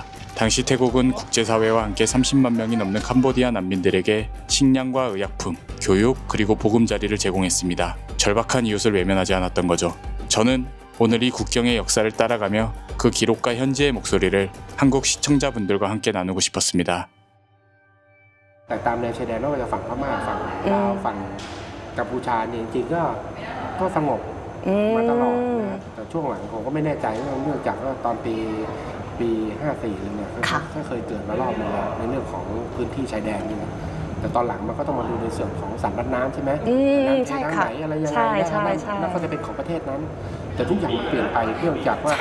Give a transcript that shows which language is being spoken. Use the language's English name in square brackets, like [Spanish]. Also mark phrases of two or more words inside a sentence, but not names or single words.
[Korean] 당시 태국은 국제사회와 함께 30만 명이 넘는 캄보디아 난민들에게 식량과 의약품, 교육, 그리고 보금자리를 제공했습니다. 절박한 이웃을 외면하지 않았던 거죠. 저는 오늘 이 국경의 역사를 따라가며 그 기록과 현지의 목소리를 한국 시청자분들과 함께 나누고 싶었습니다. [Thai] แต่ตามแนวชายแดนไม่ว่าจะฝั่งพม่าฝั่งลาวฝั่งกัมพูชาเนี่ยจริงๆก็สงบมาตลอดนะแต่ช่วงหลังผมก็ไม่แน่ใจเนื่องจากว่าตอนปี54เนี่ยก็เคยเกิดมารอบนึงแล้วในเรื่องของพื้นที่ชายแดนนี่นะแต่ตอนหลังมันก็ต้องมาดูในส่วนของสันรัดน้ำใช่ไหมน้ำที่ทางไหนอะไรยังไงแล้วก็จะเป็นของประเทศนั้นแต่ทุกอย่างมันเปลี่ยนไปเนื่องจากว่า